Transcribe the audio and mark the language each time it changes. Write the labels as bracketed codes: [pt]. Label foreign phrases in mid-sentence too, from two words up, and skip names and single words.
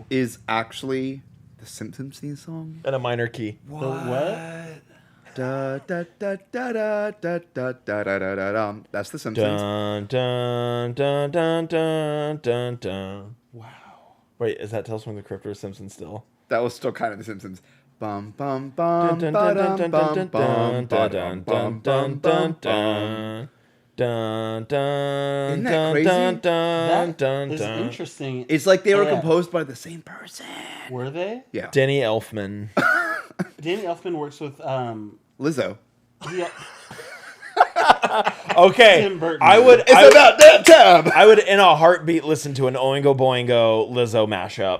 [en] is actually the Simpsons theme song? And a minor key. The what? Da da da da da da da da da da da da. That's the Simpsons. Dun, dun, dun, dun, dun, dun, dun. Wow. Wait, is that Tales from the Crypt or Simpsons still? That was still kind of the Simpsons. Bum bum Dun, bum dun, ba dun, dum dun, dun, bum dun, bum dun, bum dun, bum dun, bum dun, bum. dun, dun, Isn't that dun, crazy? dun, dun, That dun, is dun. interesting. It's like they were Yeah. composed by the same person. Were they? Yeah. Danny Elfman. Danny Elfman works with Lizzo. yeah, Okay, Tim Burton. I would. It's about that time. I would, in a heartbeat, listen to an Oingo Boingo Lizzo mashup.